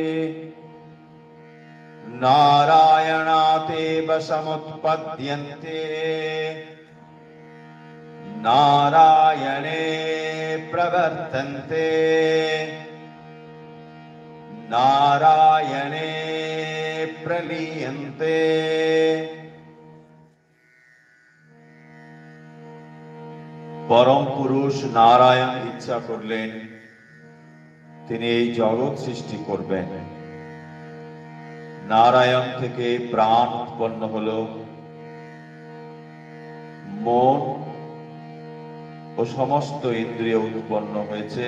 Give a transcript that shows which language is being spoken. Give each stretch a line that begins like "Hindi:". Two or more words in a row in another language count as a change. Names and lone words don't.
Sanskrit: नारायणातेव समुत्पद्यन्ते नारायणे प्रवर्तन्ते नारायणे प्रलीयन्ते।
Bangla: পরম পুরুষ নারায়ণ ইচ্ছা করলেন তিনি এই জগৎ সৃষ্টি করবেন। নারায়ণ থেকে প্রাণ উৎপন্ন হলো, মন ও সমস্ত ইন্দ্রিয় উৎপন্ন হয়েছে।